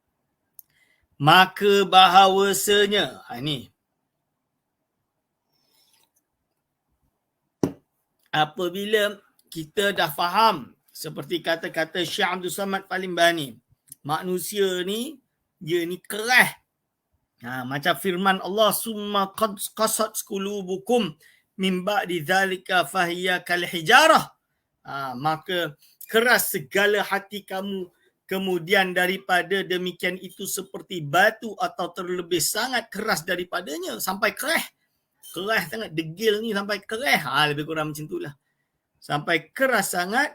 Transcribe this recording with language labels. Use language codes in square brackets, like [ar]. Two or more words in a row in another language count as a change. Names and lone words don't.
[ms] Maka bahawasanya, ini apabila kita dah faham seperti kata-kata Syekh Abdul Samad Al-Falimbani, manusia ni dia ni keras. Macam firman Allah, [ar] summa qasat qulubukum min ba'di dzalika fahiya kal hijarah. [ms] Maka keras segala hati kamu, kemudian daripada demikian itu seperti batu, atau terlebih sangat keras daripadanya, sampai keras sangat, degil ni sampai keras. Lebih kurang macam itulah, sampai keras sangat.